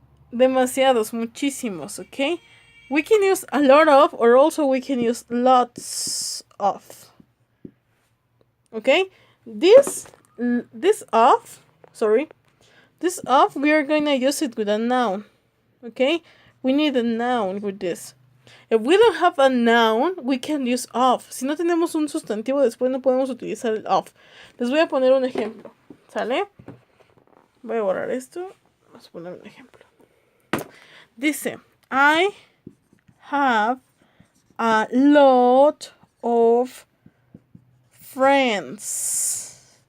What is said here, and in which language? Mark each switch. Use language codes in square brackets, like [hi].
[es] Demasiados, muchísimos, [en] okay? We can use a lot of, or also we can use lots of. Okay? This of, we are going to use it with a noun. Okay? We need a noun with this. If we don't have a noun, we can use of. [es] Si no tenemos un sustantivo, después no podemos utilizar el of. Les voy a poner un ejemplo. ¿Sale? Voy a borrar esto. Vamos a poner un ejemplo. [en] Dice, I have a lot of friends.